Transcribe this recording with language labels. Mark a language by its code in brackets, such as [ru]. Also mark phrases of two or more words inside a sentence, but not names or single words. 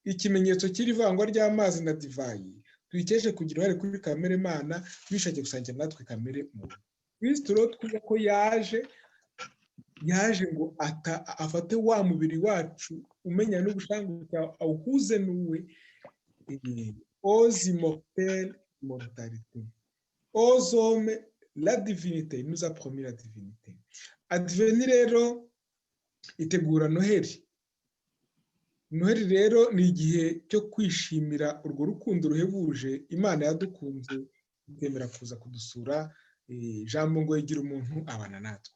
[rw] ikimenyetso cy'iri vangwa ry'amazi na divayi tuyikeshe kugira uruhare kuri kamere mana twishakiye gusangira natwe kamere muntu. Kristo rero twumva ko yaje ngo afate wa mubiri wacu umenya n'ubushanguke awuhuze n'uwe [fr] aux immortels mortalité, aux hommes la divinité, il nous a promis la divinité. [rw] Adveni rero itegura Noheli. Noheli rero ni igihe cyo kwishimira urwo rukundo ruhebuje Imana yadukunze ikemera kuza kudusura, ijambo ngo yigira umuntu abana natwe.